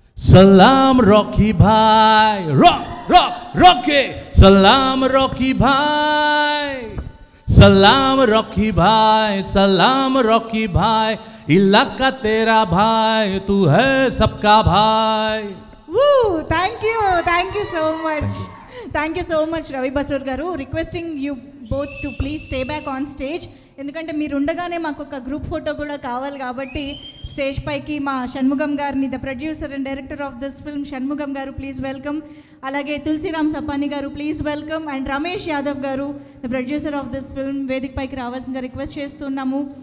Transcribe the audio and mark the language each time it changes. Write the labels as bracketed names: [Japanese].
[Hindi] సలాం Rocky భాయ్, Rocky సలాం Rocky భాయ్, सलाम Rocky भाई, सलाम रॉकी भाई, इलाका तेरा भाई, तू है सबका भाई. [English] Thank you so much. Thank you so much Ravi Basur garu. Requesting you both to please stay back on stage. [Telugu] ఎందుకంటే మీరు ఉండగానే మాకు ఒక గ్రూప్ ఫోటో కూడా కావాలి కాబట్టి స్టేజ్ పైకి మా షణ్ముగం గారిని, [English] the producer and director of this film [Telugu] Shanmugam గారు ప్లీజ్ వెల్కమ్. అలాగే తులసిరామ్ సపాని గారు please welcome. And Ramesh Yadav గారు, [English] the producer of this film, [Telugu] వేదిక పైకి రావాల్సిందిగా రిక్వెస్ట్ చేస్తున్నాము.